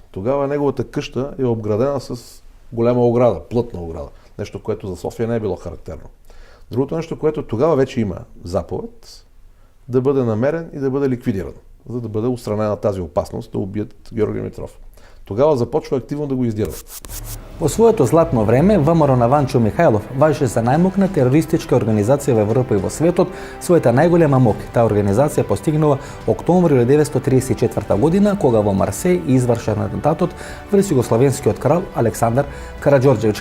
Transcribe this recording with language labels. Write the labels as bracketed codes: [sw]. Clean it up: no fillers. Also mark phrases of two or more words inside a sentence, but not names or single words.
[bg] Тогава неговата къща е обградена с голяма ограда, плътна ограда. Нещо, което за София не е било характерно. Другото нещо, което тогава вече има заповед, да бъде намерен и да бъде ликвидиран, за да бъде отстранена тази опасност да убият Ѓорги Димитров. Тогава започва активно да го издират. [mk] Во своето златно време, ВМРО на Ванчо Михајлов важеше за најмокна терористичка организација во Европа и во светот. Својата најголема мок таа организација постигнала октомври 1934 година, кога во Марсеј извршен атентатот врз југославенскиот крал Александар Караџорџевич.